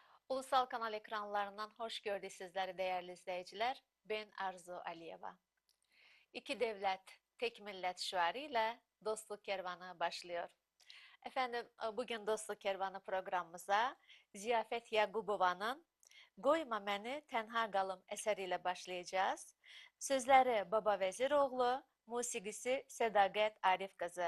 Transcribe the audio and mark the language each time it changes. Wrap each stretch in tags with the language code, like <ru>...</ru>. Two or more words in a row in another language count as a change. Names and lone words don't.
<tr>Ulusal Kanal ekranlarından hoş gördük sizleri değerli izleyiciler. Ben Arzu Aliyeva. İki devlet, tek millet şuarı ile Dostluk Kervanı başlıyor. Efendim bugün Dostluk Kervanı programımıza Ziyafet Yaqubovanın Qoyma Məni Tənha Qalım eseriyle başlayacağız. Sözleri Baba Veziroğlu, musiqisi Sədaqət Arif kızı.</tr>